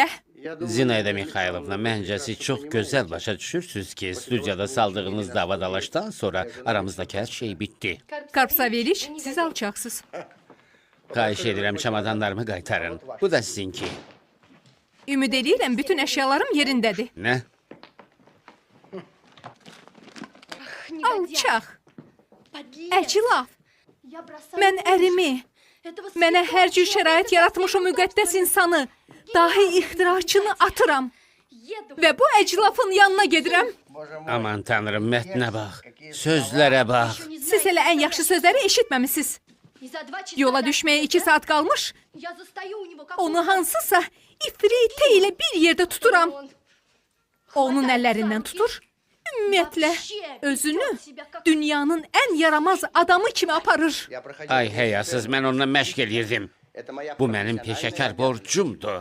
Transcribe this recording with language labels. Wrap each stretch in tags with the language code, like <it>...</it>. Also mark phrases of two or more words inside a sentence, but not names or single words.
<az>Zinayda Mixaylovna, məncə siz çox gözəl başa düşürsünüz ki, studiyada saldığınız davadalaşdan sonra aramızdakı hər şey bitdi. Karp Saveliç, siz alçaqsınız. Xahiş edirəm, çamadanlarımı qaytarın. Bu da sizinki. Ümid eləyirəm, bütün əşyalarım yerindədir. Nə? Alçaq,</az> <ru>Подлец.</ru> <az>əclaf,</az> <ru>Я бросаю</ru> <az>mən</az> <ru>мужа,</ru> <az>ərimi,</az> <ru>этого</ru> <az>mənə</az> <ru>святого</ru> <az>hər cür</az> <ru>человека,</ru> <az>şərait yaratmış o müqəddəs insanı, dahi ixtiraçını atıram</az> <ru>еду.</ru> <az>və bu əclafın yanına gedirəm. Aman tanrım, mətnə bax, sözlərə bax. Siz elə ən yaxşı sözləri eşitməmisiniz.</az> <ru>И за 2 часа</ru> <az>Yola</az> <ru>до</ru> <az>düşməyə 2</az> <ru>отъезда</ru> <az>saat qalmış,</az> <ru>я застаю у него</ru> <az>onu hansısa ifritə ilə bir yerdə tuturam. Onun əllərindən tutur, ümumiyyətlə özünü dünyanın ən yaramaz adamı kimi aparır. Ay həyasız, mən onunla məşq eləyirdim. Bu mənim peşəkar borcumdur.</az>